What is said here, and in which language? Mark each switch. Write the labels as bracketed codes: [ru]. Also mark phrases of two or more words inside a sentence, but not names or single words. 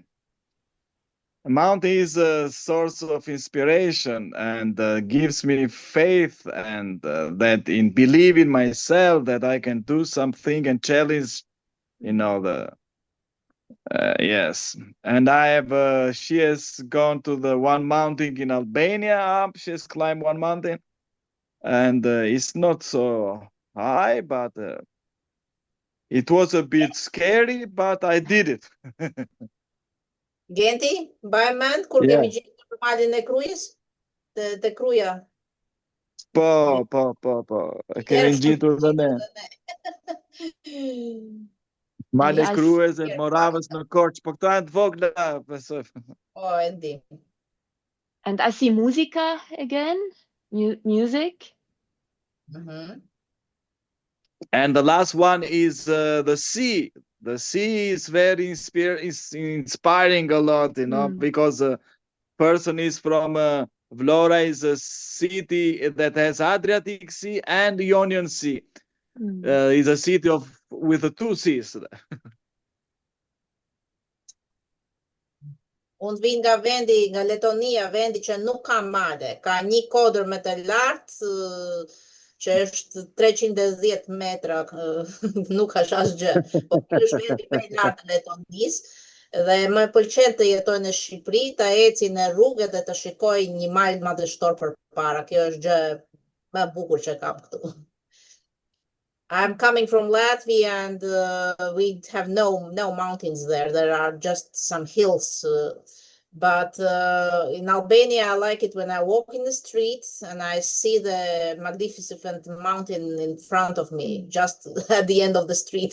[en] A mountain is a source of inspiration and gives me faith and that in believe in myself that I can do something and challenge, yes. And I have, she has gone to the one mountain in Albania. She has climbed one mountain and it's not so high, but it was a bit scary, but I did it. [sq] Genti, mbaj mend kur kemi gjetur për malin e krujës? Të kruja. Po. Kemi gjetur dhe ne. Male krujës e Moravës në Korçë, po këto janë të vogla, besoj. Oh, e di. [en] And I see musica again, music. And the last one is the sea. The sea is very inspiring a lot, because a person is from Vlora is a city that has Adriatic Sea and Ionian Sea. Is a city with the 2 seas. [sq] Unë vin nga Letonia, vendi që nuk ka male, ka një kodër më të lartë, që është 310 metra, nuk është asgjë. Po ky është vendi më i lartë i Letonisë Dhe më pëlqen të jetoj në Shqipëri, të eci në rrugë dhe të shikoj një mal madhështor përpara. Kjo është gjë më e bukur që kam këtu. [en] I'm coming from Latvia and we have no mountains there. There are just some hills. But in Albania, I like it when I walk in the streets and I see the magnificent mountain in front of me, just at the end of the street.